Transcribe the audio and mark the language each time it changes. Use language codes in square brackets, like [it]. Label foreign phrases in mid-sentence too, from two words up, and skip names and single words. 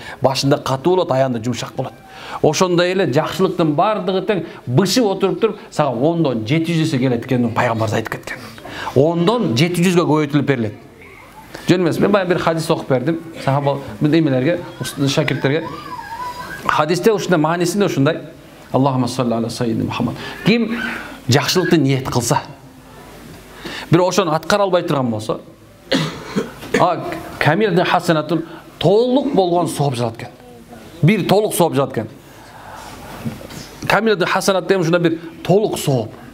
[ky] Башында катуу болот, аягында жумшак болот. Ошондой эле жакшылыктын бардыгы тең бышып отуруп туруп, сага 10дон 700 келет экенин пайгамбарыбыз айтып кеткен. 10дон 700гө көбөйтүлүп берилет. Жөн эмес, мен баягы бир хадис окуп бердим, сахаба эмелерге, шакирттерге. Хадисте ушундай маанисинде ушундай: [ar] اللهم صل على سيدنا محمد. [ky] Ким жакшылыкты ниет кылса, бир ошону аткара албай турган болсо, камилдин хасанатун толук болгон сооп жатат экен. Бир толук сооп жатат экен. Камилдин хасанат деген ушундай бир толук сооп.